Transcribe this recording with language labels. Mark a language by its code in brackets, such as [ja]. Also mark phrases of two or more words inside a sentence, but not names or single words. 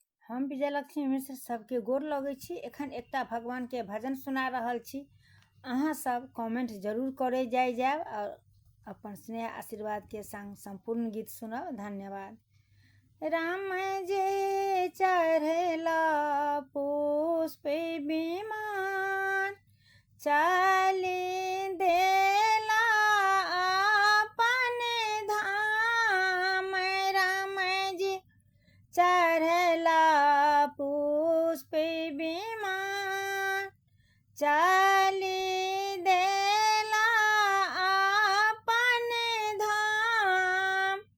[mai] हम विजयलक्ष्मी मिश्र सबके गोर लगै छी। एखन एकटा भगवान के भजन सुना रहल छी। अहाँ सब कमेंट जरूर करे जायब और अपन स्नेह आशीर्वाद के संग संपूर्ण गीत सुनब। धन्यवाद। राम जे चढ़ला पुष्प विमान, चली देला अपन धाम। राम जी चढ़ला पुष्प विमान, चली देला अपन धाम।